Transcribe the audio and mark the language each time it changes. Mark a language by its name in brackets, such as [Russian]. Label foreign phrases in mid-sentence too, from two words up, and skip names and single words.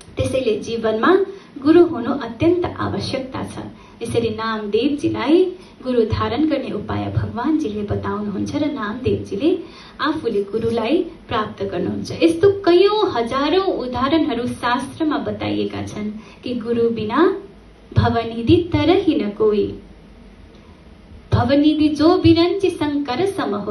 [Nepali] त्यसैले जीवनमा गुरु हुनु अत्यन्त आवश्यकता छ। यसरी नामदेवजीलाई गुरु धारण गर्ने उपाय भगवानजीले बताउनुहुन्छ र नामदेवजीले आफूले गुरुलाई प्राप्त गर्नुहुन्छ। यस्तो कयौं हजारौं उदाहरणहरू शास्त्रमा बताइएका छन् कि [Awadhi] गुरु बिना भवनिधि तरहि न कोई, भवनिधि जो बिरंची शंकर सम हो।